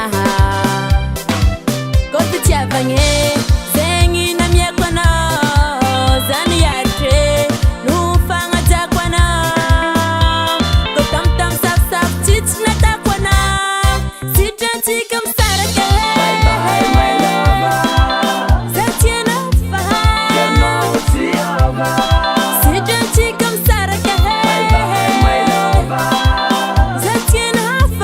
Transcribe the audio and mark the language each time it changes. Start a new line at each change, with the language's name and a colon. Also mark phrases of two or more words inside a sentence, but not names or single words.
Malagasy: Koa fitiavagna zegny namiako anao, zany hiaritry no fagnajako anao. Koa tamotamo safosafo tsy natako anao, sitrantsika misaraka.
English: Bye my lover,
Malagasy: Za tianao fa ianao tsy hava. sitrantsika misaraka.
English: Bye my lover,
Malagasy: Za tianao fa